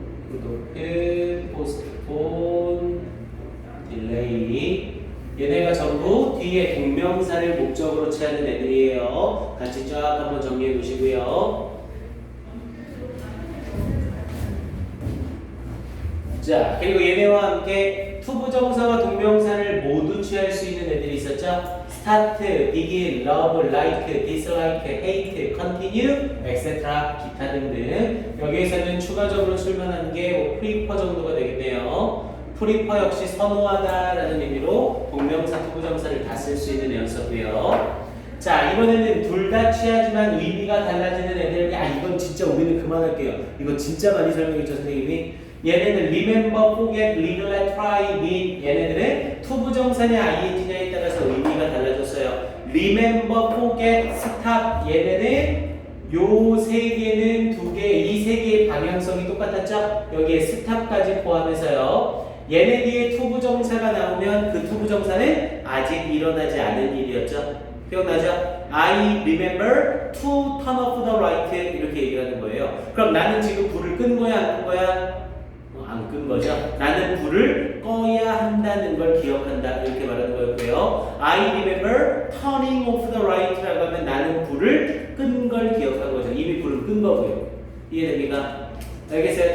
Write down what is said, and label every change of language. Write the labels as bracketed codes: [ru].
[ko] 푸도필, postpone, delay. 얘네가 전부 뒤에 동명사를 목적으로 취하는 애들이에요. 같이 쫙 한번 정리해 보시고요. 자, 그리고 얘네와 함께 투부정사와 동명사를 모두 취할 수 있는 애들이 있었죠. [en] start, begin, love, like, dislike, hate, continue, etc. [ko] 기타 등등. 여기에서는 추가적으로 출연하는 게 prefer 정도가 되겠네요. prefer 역시 선호하다라는 의미로 동명사, 투부정사를 다 쓸 수 있는 애였었고요. 자, 이번에는 둘 다 취하지만 의미가 달라지는 애들. 야, 이건 진짜 우리는 그만할게요. 이거 진짜 많이 설명했죠, 선생님이. [en] 얘네는 remember, forget, neglect, try, win. [ko] 얘네들은 투부정사냐 ing냐에 따라서 의미가 달라졌어요. [en] remember, forget, stop. [ko] 얘네는 요 세 개는 두 개, 이 세 개의 방향성이 똑같았죠? 여기에 stop까지 포함해서요. 얘네 뒤에 투부정사가 나오면 그 투부정사는 아직 일어나지 않은 일이었죠. 기억나죠? [en] I remember to turn off the light. [ko] 이렇게 얘기하는 거예요. 그럼 나는 지금 불을 끈 거야, 안 끈 거야? 안 끈 거죠. 나는 불을 꺼야 한다는 걸 기억한다. 이렇게 말하는 거였고요. [en] I remember turning off the light [ko] 라고 하면 나는 불을 끄는 끈 걸 기억한 거죠. 이미 불은 끈 거고요. 이해됩니까? 알겠어요?